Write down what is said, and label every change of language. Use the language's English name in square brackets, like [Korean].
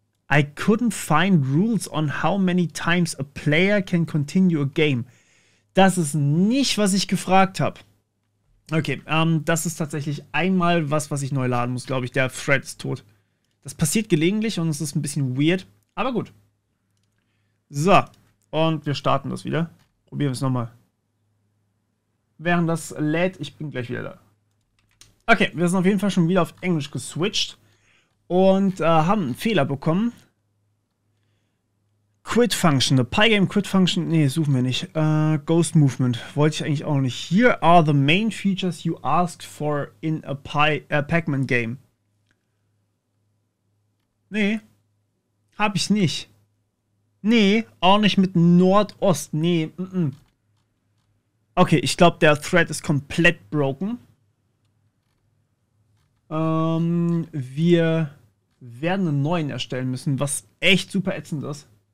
[English] I couldn't find rules on how many times a player can continue a game. [German] Das ist nicht, was ich gefragt habe. Okay, das ist tatsächlich einmal was ich neu laden muss, glaube ich. Der Thread ist tot. Das passiert gelegentlich und es ist ein bisschen weird, aber gut. So, und wir starten das wieder. Probieren wir es nochmal. Während das lädt, ich bin gleich wieder da. Okay, wir sind auf jeden Fall schon wieder auf Englisch geswitcht und haben einen Fehler bekommen. [English] Quit Function, the Pygame Quit Function, [German] nee, suchen wir nicht. Ghost Movement, wollte ich eigentlich auch noch nicht. [English] Here are the main features you asked for in a Pac-Man game. [German] Nee, hab ich nicht. Nee, auch nicht mit Nordost, nee, Okay, ich glaube, der Thread ist komplett broken. Wir werden einen neuen erstellen müssen, was echt super ätzend ist.